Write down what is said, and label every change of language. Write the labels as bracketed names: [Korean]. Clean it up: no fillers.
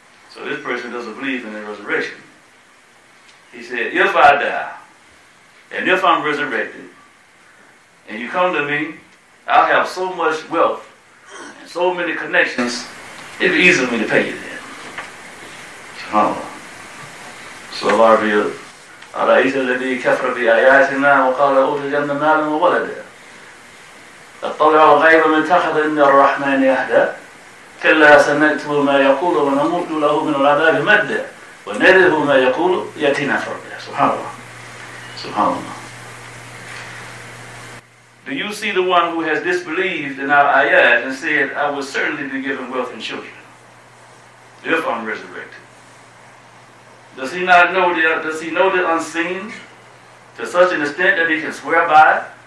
[English] So this person doesn't believe in the resurrection. He said, if I die, and if I'm resurrected, and you come to me, I'll have so much wealth and so many connections, it'd be easy for me to pay you then. SubhanAllah. So Allah revealed, [Arabic] أَرَأَيْتَ الَّذِي كَفَرَ بِآيَاتِنَا وَقَالَ أُوتِيَنَّ مَالًا وَوَلَدًا أَطَّلِعُ الْغَيْبَ مَنِ اتَّخَذَ عِندَ الرَّحْمَنِ عَهْدًا كَلَّا سَنَكْتُبُ مَا يَقُولُ وَنَمُدُّ لَهُ مِنَ الْعَذَابِ مَدًّا وَنَرِثُهُ مَا يَقُولُ يَأْتِينَا فَرْدًا. [English] SubhanAllah. SubhanAllah. Do you see the one who has disbelieved in our ayat and said, I will certainly be given wealth and children if I'm resurrected? Does he not know does he know the unseen to such an extent that he can swear by it?